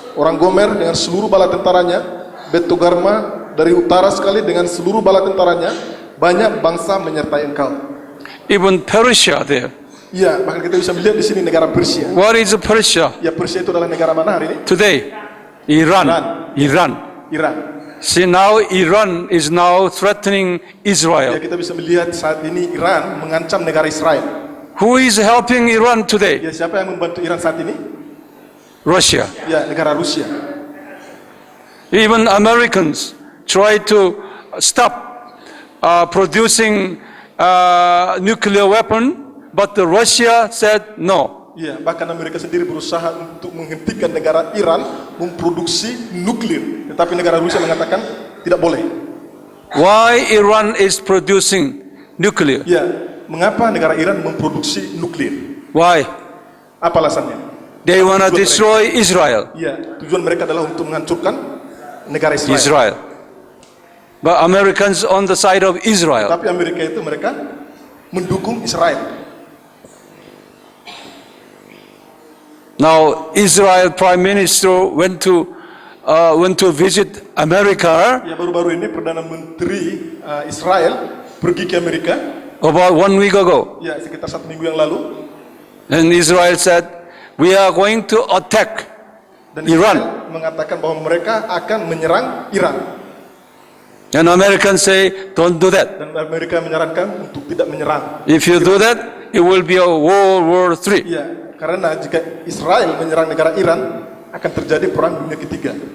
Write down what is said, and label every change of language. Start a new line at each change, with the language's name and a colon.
Indonesian: Orang Gomer dengan seluruh bala tentaranya, Betogarma dari utara sekali dengan seluruh bala tentaranya, banyak bangsa menyertai engkau.
English: Even Persia there.
Indonesian: Ya, bahkan kita bisa melihat di sini negara Persia.
English: What is Persia
Indonesian: Ya, Persia itu adalah negara mana hari ini?
English: today? Iran.
Indonesian: Iran. Iran.
English: See, now Iran is now threatening
Indonesian: Ya,
English: Israel.
Indonesian: kita bisa melihat saat ini Iran mengancam negara Israel.
English: Who is helping Iran today?
Indonesian: Ya, siapa yang membantu Iran saat ini?
English: Russia.
Indonesian: Ya, negara Rusia.
English: Even Americans try to stop producing nuclear weapon, but the Russia said no.
Indonesian: Ya, bahkan Amerika sendiri berusaha untuk menghentikan negara Iran memproduksi nuklir, tetapi negara Rusia mengatakan tidak boleh.
English: Why Iran is producing nuclear?
Indonesian: Ya, mengapa negara Iran memproduksi nuklir?
English: Why?
Indonesian: Apa alasannya?
English: They want to destroy Israel.
Indonesian: Ya, tujuan mereka adalah untuk menghancurkan negara Israel.
English: Israel. But Americans on the side of Israel.
Indonesian: Tapi Amerika itu mereka mendukung Israel.
English: Now Israel Prime Minister went to visit America
Indonesian: Ya, baru-baru ini Perdana Menteri Israel pergi ke Amerika.
English: about 1 week ago.
Indonesian: Ya, sekitar 1 minggu yang lalu.
English: And Israel said, we are going to attack
Indonesian: Dan
English: Iran.
Indonesian: Israel mengatakan bahwa mereka akan menyerang Iran.
English: And Americans say, don't do that.
Indonesian: Dan Amerika menyarankan untuk tidak menyerang.
English: If you do that, it will be a World War III.
Indonesian: Ya, karena jika Israel menyerang negara Iran, akan terjadi perang dunia ketiga.